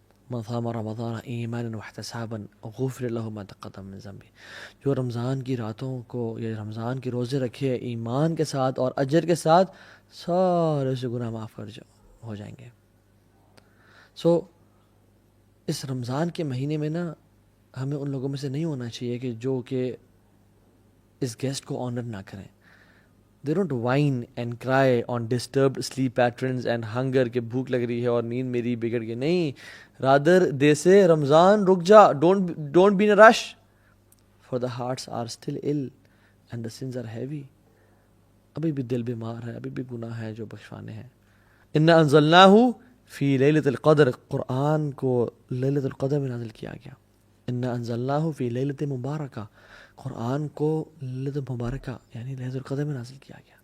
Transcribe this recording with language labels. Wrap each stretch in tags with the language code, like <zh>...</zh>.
<ar>من صام رمضان ایمانا واحتسابا غفر له ما تقدم من ذنبه،</ar> <ur>جو رمضان کی راتوں کو یا رمضان کے روزے رکھے ایمان کے ساتھ اور اجر کے ساتھ، سارے سے گناہ معاف ہو جائیں گے. سو اس رمضان کے مہینے میں نا ہمیں ان لوگوں میں سے نہیں ہونا چاہیے کہ جو کہ اس گیسٹ کو آنر نہ کریں.</ur> <en>They don't whine and cry on disturbed sleep patterns and hunger</en> <ur>کہ بھوک لگ رہی ہے اور نیند میری بگڑ گئی.</ur> <en>نہیں، rather they say</en> <ur>رمضان رک جا،</ur> <en>don't be in a rush for the hearts are still ill and the sins are heavy.</en> <ur>ابھی بھی دل بیمار ہے، ابھی بھی گناہ ہے جو بخشوانے ہیں.</ur> <ar>انا انزلناہ فی لیلۃ القدر،</ar> <ur>قرآن کو لیلۃ القدر میں نازل کیا گیا.</ur> <ar>انا انزلناہ فی لیلۃ مبارکہ،</ar> <ur>قرآن کو لیلۃ مبارکہ یعنی لیلۃ القدر میں نازل کیا گیا.</ur>